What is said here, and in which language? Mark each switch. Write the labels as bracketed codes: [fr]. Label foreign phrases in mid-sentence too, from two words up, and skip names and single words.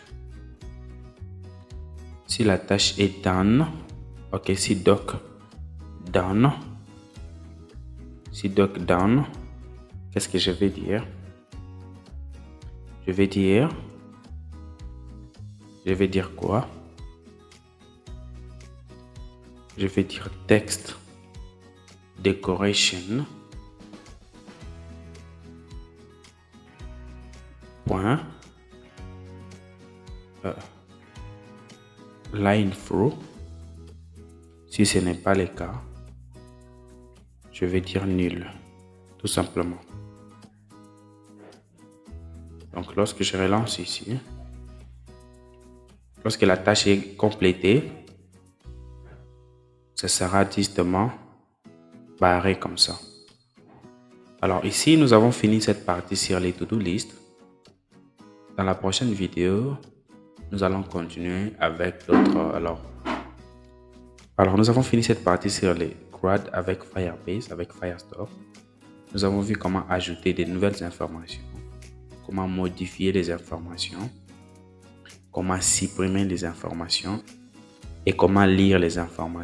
[fr] Si la tâche est done, ok, si doc done, qu'est-ce que je vais dire? Je vais dire quoi? Je vais dire [en] text decoration [fr] point [en] line through. [fr] Si ce n'est pas le cas, Je vais dire nul, tout simplement. Donc, lorsque je relance ici, lorsque la tâche est complétée, ça sera justement barré comme ça. Alors ici, nous avons fini cette partie sur les [en] to-do list. [fr] Dans la prochaine vidéo, nous allons continuer avec d'autres. Alors, nous avons fini cette partie sur les CRUD avec Firebase, avec Firestore. Nous avons vu comment ajouter de nouvelles informations, comment modifier les informations, comment supprimer les informations et comment lire les informations.